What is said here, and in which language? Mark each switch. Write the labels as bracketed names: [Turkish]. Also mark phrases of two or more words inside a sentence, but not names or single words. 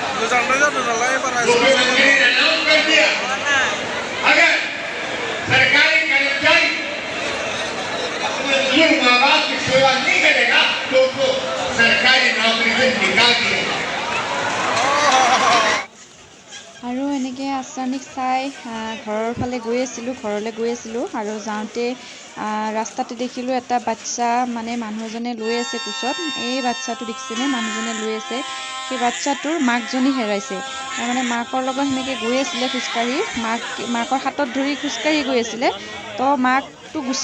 [Hindi] जानना जाने वाला है पर मुख्यमंत्री ने अनाउंस कर दिया अगर सरकारी कर्मचारी अपने माँ बाप की सेवा नहीं करेगा तो उसको सरकारी नौकरी से निकाल दिया [Assamese] আৰু এনেকৈ আচাৰনিক চাই ঘৰৰ ফালে গৈ আছিলোঁ ঘৰলৈ গৈ আছিলোঁ আৰু যাওঁতে ৰাস্তাতে দেখিলোঁ এটা বাচ্চা মানে মানুহ এজনে লৈ আছে কোচত এই বাচ্চাটো দেখিছেনে মানুহজনে লৈ আছে সেই বাচ্চাটোৰ মাকজনী হেৰাইছে তাৰমানে মাকৰ লগত সেনেকৈ গৈ আছিলে খোজকাঢ়ি মাকৰ হাতত ধৰি খোজকাঢ়ি গৈ আছিলে তো মাকটো গুচি